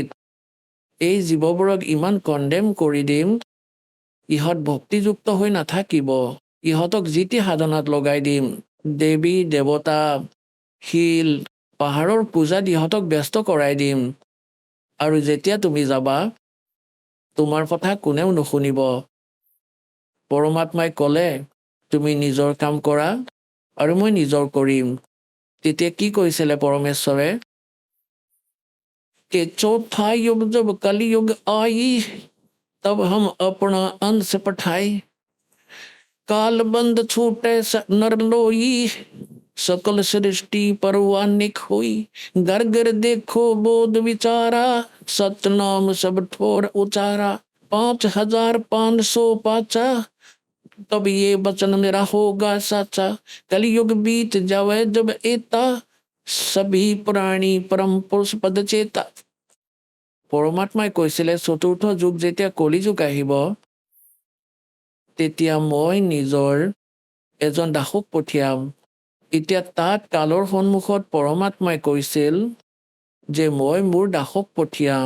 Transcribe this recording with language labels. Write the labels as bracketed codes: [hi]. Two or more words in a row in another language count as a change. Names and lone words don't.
[as] এই জীৱবোৰক ইমান কণ্ডেম কৰি দিম, ইহঁত ভক্তিযুক্ত হৈ নাথাকিব, ইহঁতক যি টি সাধনাত লগাই দিম, দেৱী দেৱতা, শিল পাহাৰৰ পূজাত ইহঁতক ব্যস্ত কৰাই দিম, আৰু যেতিয়া তুমি যাবা তোমাৰ কথা কোনেও নুশুনিব। পৰমাত্মাই ক'লে তুমি নিজৰ কাম কৰা আৰু মই নিজৰ কৰিম। তেতিয়া কি কৈছিলে পৰমেশ্বৰে? [hi] कि चौथा युग जब कलयुग आई तब हम अपना अंश पठाए काल बंद छूटे नर लोई सकल सृष्टि परवानिक हुई घर घर देखो बोध विचारा सतनाम सब ठोर उचारा 5500 पाचा तब ये वचन मेरा होगा साचा कलयुग बीत जावे जब एता सभी प्राणी परम पुरुष पद चेता। [as] পৰমাত্মাই কৈছিলে চতুৰ্থ যুগ যেতিয়া কলিযুগ আহিব তেতিয়া মই নিজৰ এজন দাসক পঠিয়াম। এতিয়া তাত কালৰ সন্মুখত পৰমাত্মাই কৈছিল যে মই মোৰ দাসক পঠিয়াম।